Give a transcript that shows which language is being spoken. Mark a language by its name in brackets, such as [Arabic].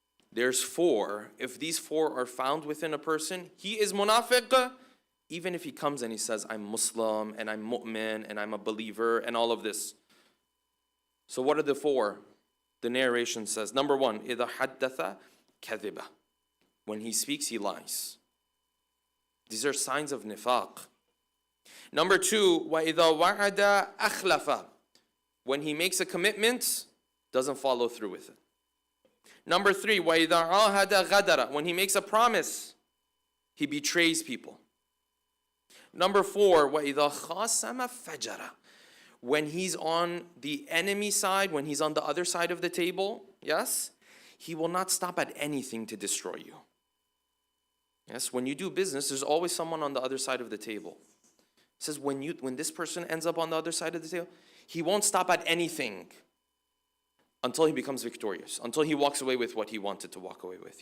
[English] There's 4. If these 4 are found within a person, he is munafiq, even if he comes and he says, I'm Muslim, and I'm mu'min, and I'm a believer, and all of this. So what are the 4? The narration says, number 1, [Arabic] إِذَا حَدَّثَ كَذِبَ. [English] When he speaks, he lies. These are signs of nifaq. Number 2, [Arabic] وَإِذَا وَعَدَ أَخْلَفَ. [English] When he makes a commitment, doesn't follow through with it. Number 3, [Arabic] وَإِذَا عَاهَدَ غَدَرَ. [English] When he makes a promise, he betrays people. Number 4, [Arabic] وَإِذَا خَاصَمَ فَجَرَ. [English] When he's on the enemy side, when he's on the other side of the table, yes, he will not stop at anything to destroy you. Yes, when you do business, there's always someone on the other side of the table. It says when this person ends up on the other side of the table, he won't stop at anything until he becomes victorious, until he walks away with what he wanted to walk away with.